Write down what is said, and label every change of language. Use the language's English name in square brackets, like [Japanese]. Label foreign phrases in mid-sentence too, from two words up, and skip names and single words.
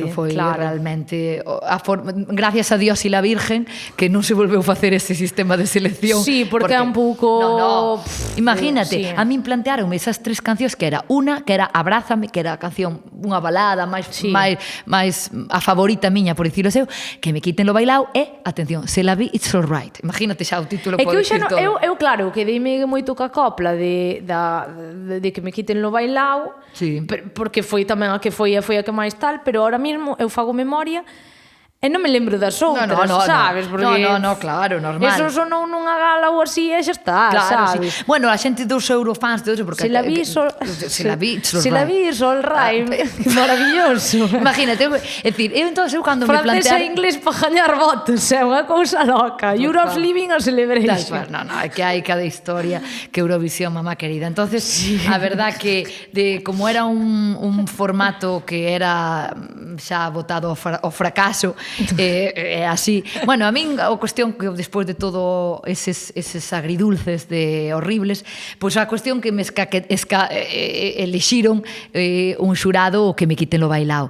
[Galician] Eso foi realmente [Spanish] gracias a Dios [Galician] e [Spanish] la Virgen [Galician] que non se volveu facer ese sistema de selección. Sí, porque é un pouco... Imagínate, a min plantearonme esas 3 cancións que era una, que era Abrázame, que era a canción, unha balada máis a favorita miña, por dicirlo seu, que me quiten lo bailao e, atención, Se la vi, [English] it's all right. [Galician] Imagínate xa o título pode dicir todo. Eu claro, que deime moito ca copla de que me quiten lo bailao, porque foi tamén a que foi a que máis tal, pero ahora mesmo eu fago memoria e non me lembro das outras, sabes? Porque No, claro, normal. Eso sonou nunha gala ou así e xa está, sabes? Bueno, a xente dos eurofans de hoxe, porque... Se la vi, sol rai, maravilloso. Imagínate, é dicir, eu entón, cando me plantearon... Francés e inglés para gañar votos, é unha cousa loca. [English] Europe's living a celebration. [Galician] No, é que hai cada historia que Eurovisión, mamá querida. Entonces, a verdad que como era un formato que era xa votado ao fracaso, así. Bueno, a min a cuestión que despois de todo eses agridulces de horribles, pois a cuestión que me elixiron un xurado que me quiten lo bailao.